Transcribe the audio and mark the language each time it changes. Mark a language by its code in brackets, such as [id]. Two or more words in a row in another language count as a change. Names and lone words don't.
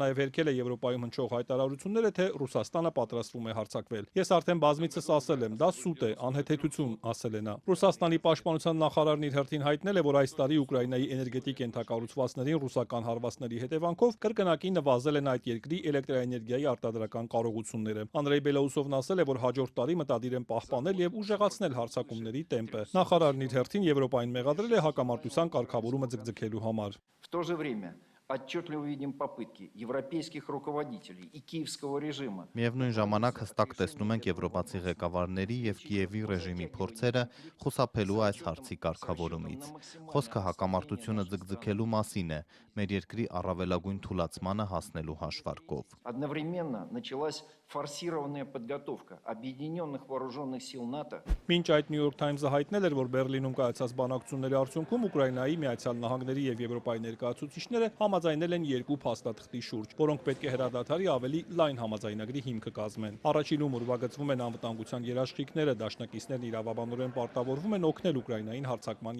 [hy] նաեւ հերքել է Եվրոպայում հնչող հայտարարությունները, թե Ռուսաստանը պատրաստվում է հարձակվել։ Ես արդեն բազմիցս ասել եմ, դա սուտ է, անհեթեթություն, ասել է նա։ Ռուսաստանի պաշտպանության նախարարն իր հերթին հայտնել է, որ այս տարի Ուկրաինայի էներգետիկ ենթակառուցվածքներին ռուսական հարվածների հետևանքով կրկնակի նվազել են այդ երկրի էլեկտրաէներգիայի արտադրական կարողությունները։ Անդրեյ Բելոուսովն ասել է, որ հաջորդ տարի մտադիր են պահպանել եւ ուժեղացնել հարձակումների տեմպը։ Նախարարն իր հերթին Եվրոպային մեղադրել է հակամարտության կարգավորումը ձգձգելու համար։ [ru] В то же время отчетливо видим попытки европейских руководителей и киевского режима. [hy] Միևնույն ժամանակ հստակ տեսնում ենք եվրոպացի ղեկավարների եւ Կիևի ռեժիմի փորձերը խուսափելու այս հարցի կարգավորումից։ Խոսքը հակամարտությունը ձգձգելու մասին է, մեր երկրի առավելագույն թուլացմանը հասնելու հաշվարկով։ [ru] Одновременно началась форсированная подготовка объединенных вооруженных сил НАТО. [hy] Մինչ այդ New York Times-ը հայտնել էր, որ Բերլինում կայացած բանակցությունների արդյունքում Ուկրաինայի, Միացյալ Նահանգների եւ Եվրոպայի ներկայացուցիչները համաձայնել են երկու փաստաթղթի շուրջ, որոնք պետք է հրադադարի ավելի լայն համաձայնագրի հիմքը կազմեն։ Առաջինում ուրվագծվում են անվտանգության երաշխիքները, դաշնակիցներն իրավաբանորեն պարտավորվում են օգնել Ուկրաինային հարձակման